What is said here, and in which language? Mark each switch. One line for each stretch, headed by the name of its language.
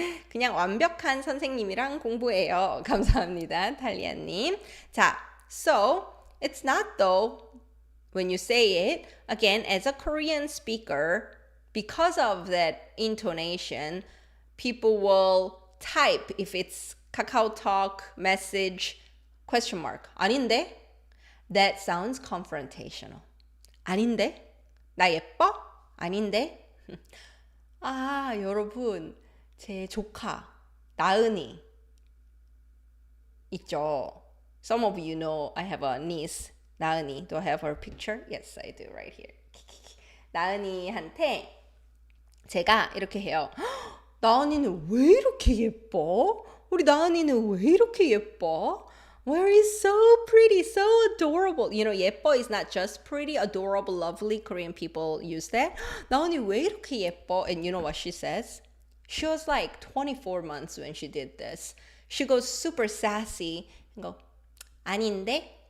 Korean: 그냥 완벽한 선생님이랑 공부해요. 감사합니다. 탈리아님. 자,
English: so it's not though. When you say it, again, as a Korean speaker, because of that intonation, people will type if it's KakaoTalk message question mark.
Korean: 아닌데?
English: That sounds confrontational.
Korean: 아닌데? 나 예뻐? 아닌데? 아, 여러분, 제 조카 나은이 있죠.
English: Some of you know I have a niece, 나은이. Do I have her picture? Yes, I do right here.
Korean: 나은이한테 제가 이렇게 해요. 나은이는 왜 이렇게 예뻐? 우리 나은이는 왜 이렇게 예뻐?
English: Where is so pretty, so adorable. You know, 예뻐 is not just pretty, adorable, lovely. Korean people use that.
Korean: 나은이 왜 이렇게 예뻐?
English: And you know what she says? She was like 24 months when she did this. She goes super sassy and go,
Korean: 아닌데?